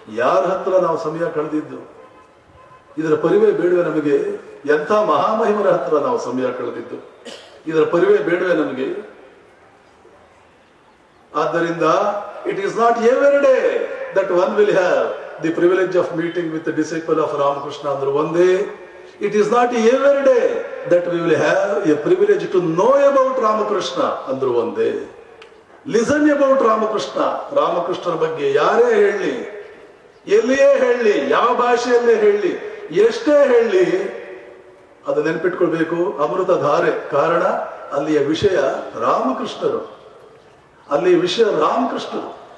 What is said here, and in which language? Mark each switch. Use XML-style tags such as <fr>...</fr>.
<kn>ಯಾರ ಹತ್ರ ನಾವು ಸಮಯ ಕಳೆದಿದ್ದು? ಇದರ ಪರಿವೇ ಬೇಡವೆ ನಮಗೆ? ಎಂಥ ಮಹಾಮಹಿಮರ ಹತ್ರ ನಾವು ಸಮಯ ಕಳೆದಿದ್ದು, ಇದರ ಪರಿವೇ ಬೇಡವೆ ನಮಗೆ? ಆದ್ದರಿಂದ</kn> <en>it is not every day that one will have the privilege of meeting with the disciple of Ramakrishna</en> <kn>ಅಂದ್ರು ಒಂದೇ.</kn> <en>It is not every day that we will have a privilege to know about Ramakrishna</en> <kn>ಅಂದ್ರು ಒಂದೇ.</kn> <en>Listen about Ramakrishna.</en> <kn>ರಾಮಕೃಷ್ಣರ ಬಗ್ಗೆ ಯಾರೇ ಹೇಳಲಿ, ಎಲ್ಲಿಯೇ ಹೇಳಲಿ, ಯಾವ ಭಾಷೆಯಲ್ಲೇ ಹೇಳಲಿ, ಎಷ್ಟೇ ಹೇಳಲಿ, ಅದು ನೆನಪಿಟ್ಕೊಳ್ಬೇಕು, ಅಮೃತ ಧಾರೆ. ಕಾರಣ ಅಲ್ಲಿಯ ವಿಷಯ ರಾಮಕೃಷ್ಣರು, ಅಲ್ಲಿ ವಿಷಯ ರಾಮಕೃಷ್ಣರು.</kn>